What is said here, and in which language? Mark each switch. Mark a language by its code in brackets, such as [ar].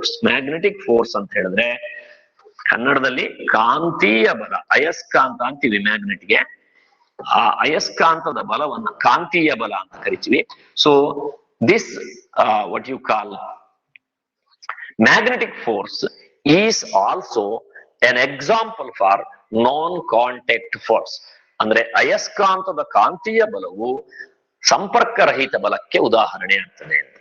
[kn] Magnetic force ಅಂತ ಹೇಳಿದ್ರೆ ಕನ್ನಡದಲ್ಲಿ ಕಾಂತೀಯ ಬಲ, ಅಯಸ್ಕಾಂತ ಅಂತೀವಿ ಮ್ಯಾಗ್ನೆಟ್ಗೆ. ಆ ಅಯಸ್ಕಾಂತದ ಬಲವನ್ನ ಕಾಂತೀಯ ಬಲ ಅಂತ ಕರಿತೀವಿ. [en] So this what you call magnetic force is also an example for non contact force. [kn] ಅಂದ್ರೆ ಅಯಸ್ಕಾಂತದ ಕಾಂತೀಯ ಬಲವು ಸಂಪರ್ಕ ರಹಿತ ಬಲಕ್ಕೆ ಉದಾಹರಣೆ ಆಗ್ತದೆ.